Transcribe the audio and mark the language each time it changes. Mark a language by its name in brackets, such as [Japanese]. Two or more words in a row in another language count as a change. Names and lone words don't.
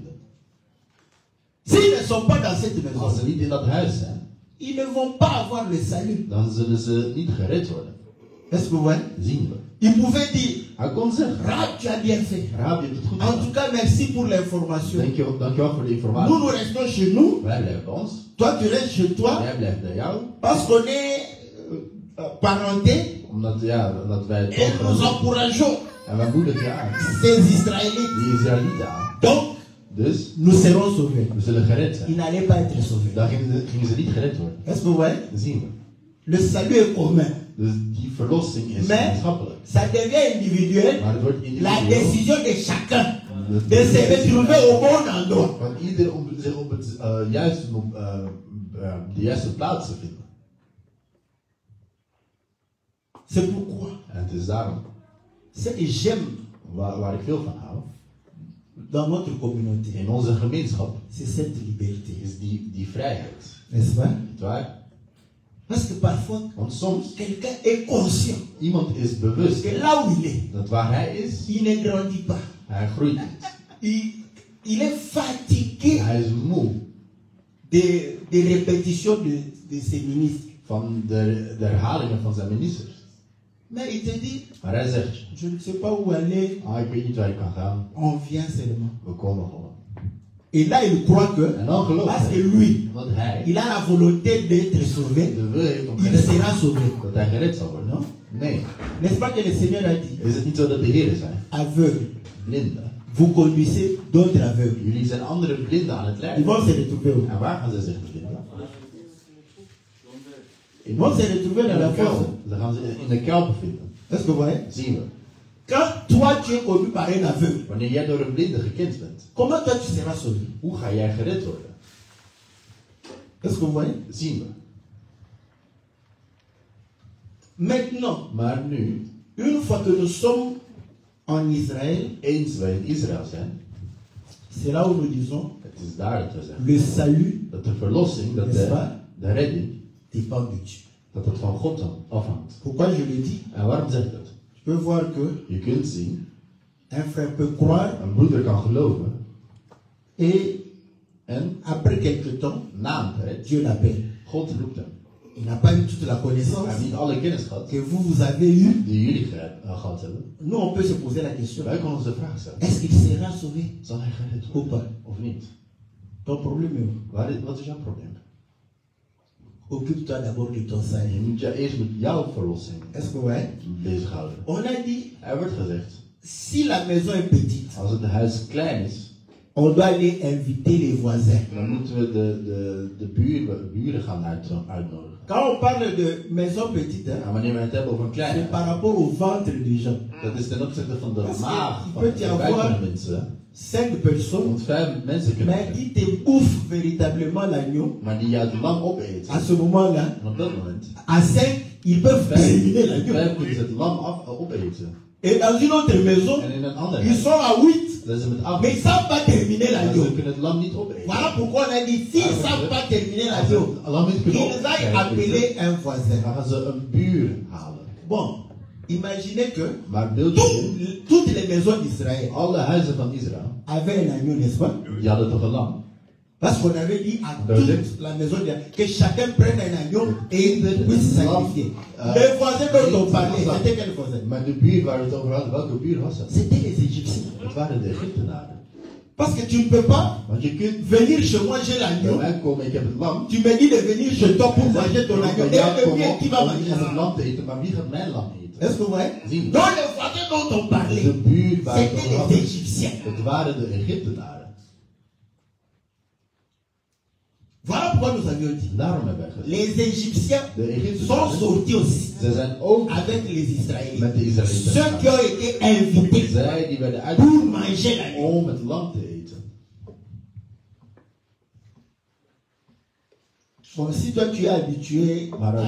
[French] S'ils ne sont pas dans cette maison, [Dutch] Als ze niet in dat huis zijn, [French] ils ne vont pas avoir le salut. [Dutch] dan zullen ze niet gered worden. [French] Est-ce que vous voyez? [Dutch] Zien we. [French] Ils pouvaient dire, [Dutch] Hij kon zeggen. [French] Rahab, tu as bien fait. [Dutch] Rahab, je hebt het goed [French] En [Dutch] gedaan. [French] tout cas, merci pour l'information. [Dutch] Dankjewel voor de [French] Nous, [Dutch] informatie. [French] nous restons chez nous. [Dutch] Wij blijven bij ons. [French] Toi, tu restes chez toi. [Dutch] Jij blijft bij jou. [French] Parce qu'on est parentés. [Dutch] Omdat wij het [French] Et nous encourageons [Dutch] En wij moedigen je aan. [French] ces Israélites. [Dutch] Die Israëlieten aan. [French] Donc, [Dutch] Dus [French] nous serons sauvés. [Dutch] we zullen gered [French] Ils [Dutch] zijn. [French] n'allaient pas être sauvés. [Dutch] Dan gingen ze niet gered worden. [French] Est-ce que vous voyez? [Dutch] Dat zien we. [French] Le salut est commun. [Dutch] Dus die verlossing is [French] Mais [Dutch] gemeenschappelijk. [French] ça devient individuel. [Dutch] Maar het wordt [French] La [Dutch] individueel. [French] décision de chacun de se retrouver au bon endroit. [Dutch] Van ieder om zich op het de juiste plaats te vinden. [French] C'est pourquoi [Dutch] En het is daarom [French] ce que j'aime [Dutch] waar ik veel van hou. [French] dans notre communauté, [Dutch] In onze gemeenschap [French] c'est cette liberté. [Dutch] is die vrijheid. [French] N'est-ce pas? [Dutch] Niet waar? [French] Parce que parfois, [Dutch] Want soms [French] quelqu'un est conscient [Dutch] iemand is bewust [French] que là où il est, [Dutch] dat waar hij is, [French] il ne grandit pas. [Dutch] hij groeit niet. [French] Il est fatigué [Dutch] Hij is moe [French] des répétitions de ses ministres. [Dutch] van de herhalingen van zijn ministers. [French] Mais il te dit, [Dutch] Maar hij zegt, [French] je ne sais pas où aller, [Dutch] ik weet niet waar ik kan gaan. [French] on vient seulement. [Dutch] We komen gewoon. [French] Et là, il croit que, [Dutch] En dan gelooft [French] parce que [Dutch] hij, [French] lui, [Dutch] omdat hij [French] il a la volonté d'être sauvé, [Dutch] de wil heeft om [French] il [Dutch] gered te [French] sera [Dutch] worden, [French] sauvé. [Dutch] dat hij gered zal worden. [French] Non? [Dutch] Nee. [French] N'est-ce pas que le Seigneur a dit, [Dutch] Is het niet zo dat de Heer zijn? [French] aveugle, [Dutch] Blinden. [French] vous conduisez d'autres aveugles. [Dutch] Jullie zijn andere blinden aan het [French] Ils [Dutch] leiden. [French] vont se retrouver où? [Dutch] En waar gaan ze zich bevinden? [French] Ils vont se retrouver dans la force. [Dutch] Ze gaan ze in de kuil bevinden. [French] Est-ce que vous voyez? [Dutch] Zien we. [French] Quand toi tu es connu par un aveugle, [Dutch] Wanneer jij door een blinde gekend bent, [French] comment toi tu seras sauvé? [Dutch] hoe ga jij gered worden? [French] Est-ce que vous voyez? [Dutch] Zien we. [French] Maintenant, [Dutch] Maar nu, [French] une fois que nous sommes en Israël, [Dutch] eens wij in Israël zijn, [French] c'est là où nous disons, [Dutch] het is daar dat we zeggen, [French] le salut [Dutch] dat de verlossing, dat [French] N'est-ce pas? [Dutch] de redding, [French] dépend de Dieu. [Dutch] Dat het van God afhangt. [French] Pourquoi je le dis? [Dutch] En waarom zeg ik dat? [French] Tu peux voir que [Dutch] Je kunt zien, [French] un frère peut croire [Dutch] een broeder kan geloven [French] et [Dutch] en [French] après quelque temps, [Dutch] na een tijd, [French] Dieu l'appelle. [Dutch] God roept hem. [French] Il n'a pas eu toute la [Dutch] Hij [French] connaissance [Dutch] heeft niet alle kennis gehad [French] que vous avez eue. [Dutch] die jullie gehad hebben. [French] Nous, on peut se poser la question. [Dutch] Wij kunnen ons de vraag stellen. [French] Est-ce qu'il sera sauvé [Dutch] Zal hij gered [French] ou [Dutch] worden [French] pas? [Dutch] of niet? [French] Ton problème est où? [Dutch] Wat is jouw probleem? [French] Occupe-toi d'abord de ton [Dutch] Je [French] salut. [Dutch] moet je eerst met jouw verlossing [French] Est-ce que ouais? [Dutch] bezighouden. [French] On a dit, [Dutch] Er wordt gezegd, [French] si la maison est petite, [Dutch] als het huis klein is, [French] on doit aller inviter les voisins. [Dutch] dan moeten we de buren gaan uitnodigen. [French] Quand on parle de maison petite, [Dutch] En wanneer we het hebben over een [French] c'est [Dutch] klein [French] par [Dutch] huis, [French] rapport au ventre des gens. [Dutch] dat is ten opzichte van de [French] Parce que [Dutch] maag [French] il [Dutch] van [French] peut y [Dutch] de [French] avoir [Dutch] buiten mensen. [French] 5 personnes, [Dutch] Want 5 mensen kunnen [French] mais [Dutch] zijn, [French] qui te bouffent véritablement l'agneau. [Dutch] maar die het lam opeten. [French] À ce moment-là, [Dutch] En op dat moment, [French] à 5, ils peuvent terminer l'agneau. [Dutch] 5 kunnen ze het lam opeten. [French] Et dans une autre maison, [Dutch] En in een ander [French] ils [Dutch] huis, [French] sont à 8, [Dutch] dat ze met 8 [French] mais ils ne savent pas terminer [Dutch] maar [French] l'agneau. [Dutch] ze kunnen het lam niet opeten. [French] Voilà pourquoi on a dit, s'ils ne savent pas terminer [Dutch] Als ze [French] l'agneau, [Dutch] het lam niet kunnen [French] qu'ils aillent appeler [Dutch] opeten, [French] un voisin. [Dutch] dan gaan ze een buur halen. [French] Bon, imaginez que [Dutch] Maar beeld je [French] toutes les maisons d'Israël [Dutch] alle huizen van Israël, [French] avaient un agneau, n'est-ce pas? [Dutch] die hadden toch een lam? [French] Parce qu'on avait dit à [Dutch] Donc, [French] toute la maison d'Israël que chacun prenne un agneau et puisse sacrifier. Les voisins dont on parlait, c'était quel voisin? [Dutch] Maar de buur waar we het over hadden, welke buur was dat? [French] C'était les Égyptiens. [Dutch] Het waren de Egyptenaren. [French] Parce que tu ne peux pas [Dutch] Want je kunt [French] venir chez moi, j'ai [Dutch] bij [French] l'agneau. [Dutch] mij komen, ik heb het lam. [French] Tu me dis de venir chez toi pour manger ton agneau. Et [Dutch] Bij jou [French] le [Dutch] komen [French] mien qui va [Dutch] om [French] manger [Dutch] het [French] ça? [Dutch] lam te eten, maar wie gaat mijn lam eten? [French] Est-ce que vous voyez? [Dutch] Zie je? [French] Donc les voisins dont on [Dutch] De [French] parlait, [Dutch] buur waar we het [French] c'était [Dutch] over [French] les [Dutch] hadden, [French] Égyptiens. [Dutch] het waren de Egyptenaren. [French] Voilà pourquoi nous avions dit. [Dutch] Daarom hebben wij gezegd, [French] Les Égyptiens [Dutch] de [French] sont [Dutch] Egyptenaren, [French] sortis aussi [Dutch] ze zijn ook [French] avec les [Dutch] met [French] Israéliens. [Dutch] de Israëlieten. [French] Ceux qui ont été invités [Dutch] Zij die werden [French] pour [Dutch] uitgenodigd [French] manger l'agneau. [Dutch] om het lam te eten. [French] Bon, si toi tu es habitué à la